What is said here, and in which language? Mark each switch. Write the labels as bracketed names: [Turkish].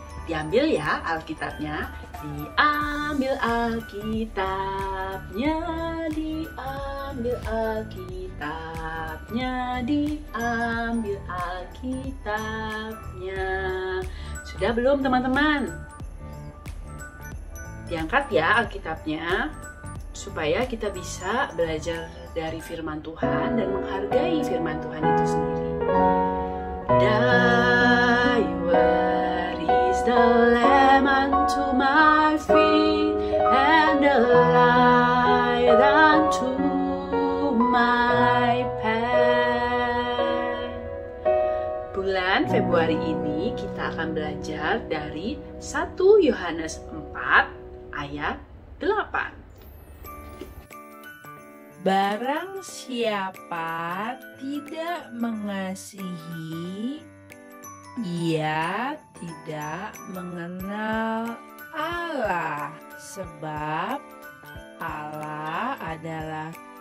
[Indonesian] Diambil ya Alkitabnya, diambil Alkitabnya, diambil Alkitabnya, diambil Alkitabnya. Sudah belum teman-teman? Diangkat ya Alkitabnya, supaya kita bisa belajar dari firman Tuhan dan menghargai firman Tuhan itu sendiri. [English] Thy word is the lamp unto my feet and the light unto my path. [Indonesian] Bulan Februari ini kita akan belajar dari 1 Yohanes 4 ayat 8. Barang siapa tidak mengasihi, ia tidak mengenal Allah, sebab Allah adalah